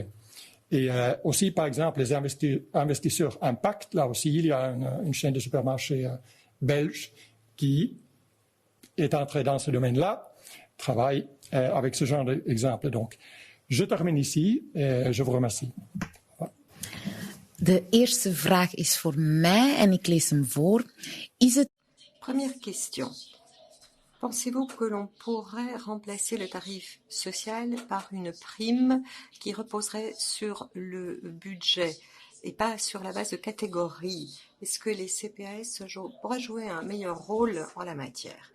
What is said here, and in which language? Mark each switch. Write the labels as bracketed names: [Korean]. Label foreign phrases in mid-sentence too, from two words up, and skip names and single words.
[French] Et aussi, par exemple, les investisseurs impact, là aussi, il y a une chaîne de supermarchés belge qui est entrée dans ce domaine-là, travaille avec ce genre d'exemple. Donc, je termine ici et je vous remercie. [Dutch] De eerste vraag is voor mij en ik lees hem voor. [French] Première question. Pensez-vous que l'on pourrait remplacer le tarif social par une prime qui reposerait sur le budget et pas sur la base de catégories? Est-ce que les CPAS pourraient jouer un meilleur rôle en la matière?